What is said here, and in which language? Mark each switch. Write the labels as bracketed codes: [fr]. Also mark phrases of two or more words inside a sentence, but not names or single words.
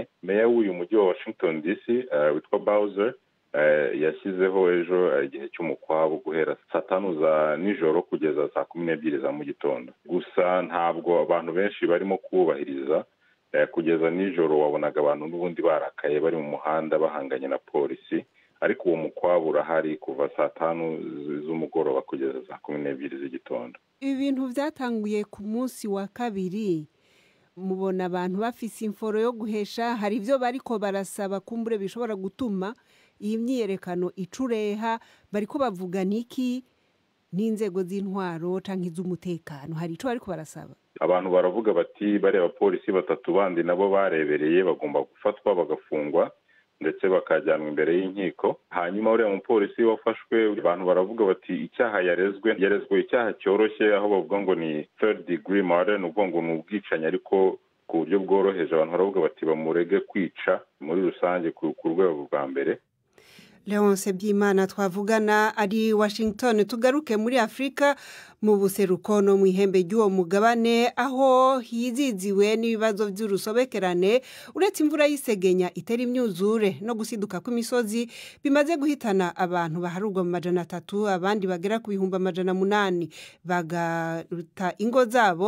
[rw] Meya w'uyu mujyi wa Washington DC witwa Bowser yashyizeho ejo igihe cy'umukwabu guhera saa 5 za nijoro kugeza saa 12 za mu gitondo. Gusa ntabwo abantu benshi barimo kubahiriza. Kugeza nijoro wabonaga abantu n'ubundi barakaye bari mu muhanda bahanganye na polisi, ariko uwo mukwabu urahari kuva saa 5 z'umugoroba kugeza saa 12 z'igitondo. [rn] Ibintu vyatanguye ku munsi wa kabiri, mubona abantu bafise imforo yo guhesha. Hari ivyo bariko barasaba kumbure bishobora gutuma iyi myiyerekano icureha. Bariko bavuga niki n'inzego z'intwaro canke iz'umutekano? Hari ico bariko barasaba? [rw] Abantu baravuga bati bari abapolisi 3 bandi nabo barebereye bagomba gufatwa bagafungwa ndetse bakajyanwa imbere y'inkiko. Hanyuma uriya mupolisi wafashwe, abantu baravuga bati icyaha yarezwe icyaha cyoroshye, aho bavuga ngo ni [en] 3rd degree murder, [rw] ubwo ngo ni ubwicanyi ariko ku buryo bworoheje. Abantu baravuga bati bamurege kwica muri rusange ku rwego rwa mbere. Leonce Byimana twavugana ari Washington. [rn] Tugaruke muri Afrika mu buseruko no mu ihembe ry'uwo mugabane, aho hiziziwe n'ibibazo by'urusobekerane uretse imvura y'isegenya itera imyuzure no gusiduka kw'imisozi bimaze guhitana abantu baharurwa mu 300, abandi bagera ku 800 bagaruta ingo zabo.